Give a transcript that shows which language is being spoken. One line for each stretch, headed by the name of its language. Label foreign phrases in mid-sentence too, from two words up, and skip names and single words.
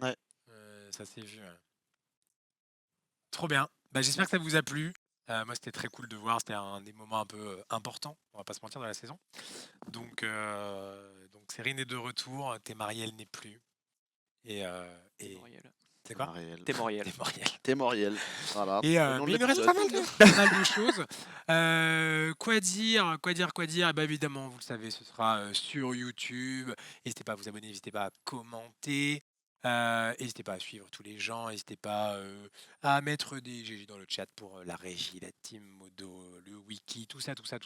French: Ça s'est vu. Trop bien. Bah, j'espère que ça vous a plu. Moi, c'était très cool de voir. C'était un des moments un peu importants, on va pas se mentir, dans la saison. Donc Cérine est de retour. Témariel n'est plus. Et Témoriel. c'est quoi Témoriel. Témoriel. Témariel. Témoriel. Voilà. Et Le nom de mais il nous reste l'épisode. pas mal de choses. Quoi dire Eh ben, évidemment, vous le savez, ce sera sur YouTube. N'hésitez pas à vous abonner, n'hésitez pas à commenter. N'hésitez pas à suivre tous les gens, n'hésitez pas à mettre des GG dans le chat pour la régie, la team Modo, le wiki, tout ça.